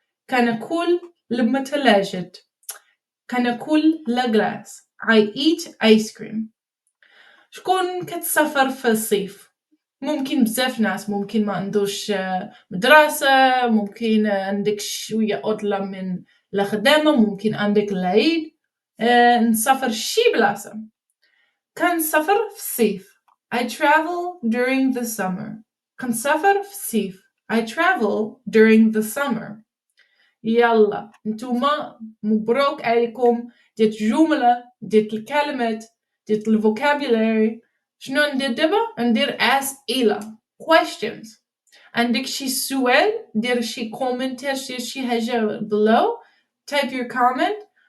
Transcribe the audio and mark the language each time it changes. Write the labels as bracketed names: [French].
[Arabic] كناكل المثلاجة كناكل لاكلاص [English] I eat ice cream. [Arabic] شكون كتسافر في الصيف؟ ممكن بزاف ناس، ممكن ما عندوش مدرسة، ممكن عندك شوية عطلة من الخدامة، ممكن عندك العيد. نسافر شي بلاصة. كنسافر في الصيف [English] I travel during the summer. [Arabic] كنسافر في الصيف [English] I travel during the summer. [Arabic] يلا نتوما مبروك عليكم. ديت جملة، ديت الكلمات، ديت الفوكابولاري. شنو ندير دابا؟ ندير أسئلة questions. عندك شي سؤال دير شي كومنتير، دير شي حاجة below. [English] type your comment.